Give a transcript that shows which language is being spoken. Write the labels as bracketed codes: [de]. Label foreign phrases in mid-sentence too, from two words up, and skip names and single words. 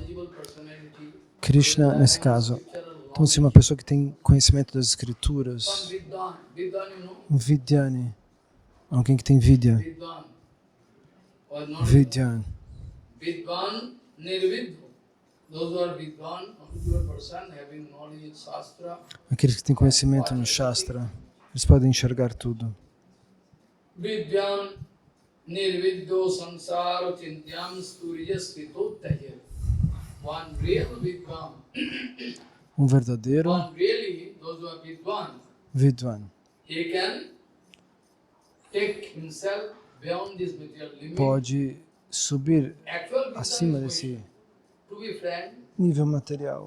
[pt] Krishna, nesse caso, então se uma pessoa que tem conhecimento das escrituras, um Vidyani, alguém que tem Vidya, Vidyan, aqueles que têm conhecimento no Shastra, eles podem enxergar tudo. [sa] Vidyan nirvidyo samsara chintyam sturya stitottaya. [pt] Um verdadeiro Vidwan pode subir acima desse nível material.